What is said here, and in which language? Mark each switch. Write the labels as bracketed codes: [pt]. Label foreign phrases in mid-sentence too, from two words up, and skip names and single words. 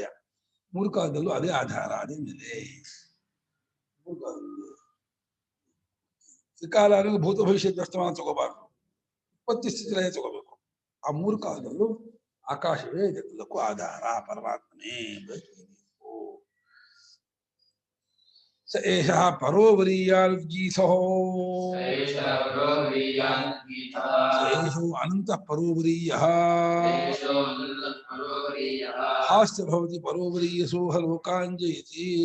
[kn] ಮೂರು ಕಾಲದಲ್ಲೂ ಅದೇ ಆಧಾರ, ಅದೇ ನೆಲೆ. ತ್ರಿಕಾಲ ಅನ್ನೋದು ಭೂತ ಭವಿಷ್ಯ ದರ್ಶನ ತಗೋಬಾರ್ದು, ಉತ್ಪತ್ತಿ ಸ್ಥಿತಿ ಲಯ ತಗೋಬೇಕು. ಆ ಮೂರು ಕಾಲದಲ್ಲೂ ಆಕಾಶವೇ ಇದಕ್ಕೆಲ್ಲಕ್ಕೂ ಆಧಾರ, ಪರಮಾತ್ಮನೇ. [sa] ಸ ಏಷಃ ಪರೋವರೀಯಾನುಜ್ಜೀತಃ. ಏಷೋ ಅನಂತಃ ಪರೋವರೀಯಃ. ಹಾಸ್ಯ ಭವತಿ ಪರೋವರೀಯಸೋ ಲೋಕಾಂಜಯತಿ.